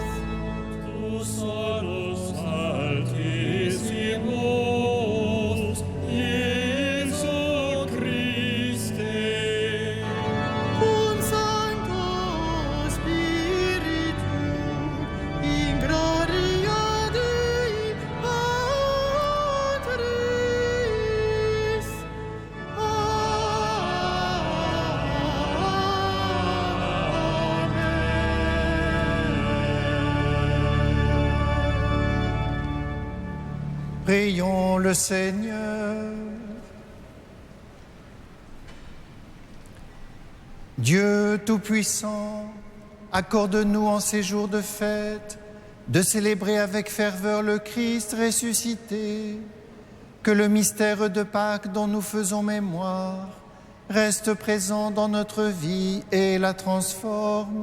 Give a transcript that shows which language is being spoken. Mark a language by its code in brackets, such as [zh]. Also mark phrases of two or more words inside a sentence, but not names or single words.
[la] tu solus altissimus, Iesu Christe, cum Sancto Spiritu, in gloria Dei Patris. [fr] Prions le Seigneur. Dieu Tout-Puissant, accorde-nous en ces jours de fête de célébrer avec ferveur le Christ ressuscité, que le mystère de Pâques dont nous faisons mémoire reste présent dans notre vie et la transforme.